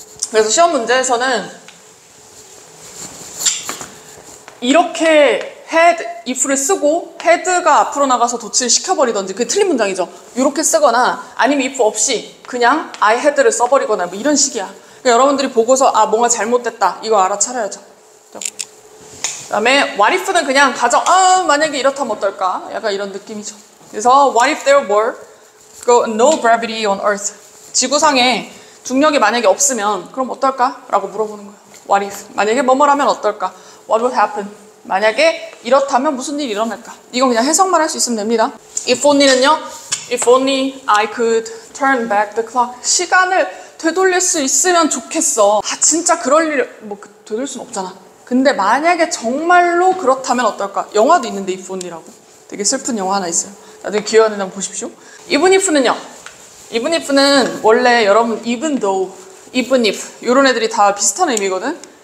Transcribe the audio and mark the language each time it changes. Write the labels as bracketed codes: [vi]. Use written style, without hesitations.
[ko] 그래서 시험 문제에서는 이렇게 had, if를 쓰고 had가 앞으로 나가서 도치를 시켜버리던지, 그게 틀린 문장이죠. 이렇게 쓰거나 아니면 if 없이 그냥 I had를 써버리거나 뭐 이런 식이야. 그러니까 여러분들이 보고서 아 뭔가 잘못됐다 이거 알아차려야죠. 그 다음에 what if는 그냥 가정, 만약에 이렇다면 어떨까? 약간 이런 느낌이죠. [en] 그래서 what if there were no gravity on earth. [ko] 지구상에 중력이 만약에 없으면 그럼 어떨까? 라고 물어보는 거예요. what if. 만약에 뭐뭐라면 어떨까? [en] what would happen. [ko] 만약에 이렇다면 무슨 일이 일어날까? 이건 그냥 해석만 할 수 있으면 됩니다. [en] if only는요. if only I could turn back the clock. [ko] 시간을 되돌릴 수 있으면 좋겠어. 진짜 그럴 일 뭐 되돌릴 수는 없잖아. 근데 만약에 정말로 그렇다면 어떨까? 영화도 있는데 if only라고. 되게 슬픈 영화 하나 있어요. 나중에 기회 되면 보십시오. even if는요. even if는 원래 여러분 even though, even if 이런 애들이 다 비슷한 의미거든.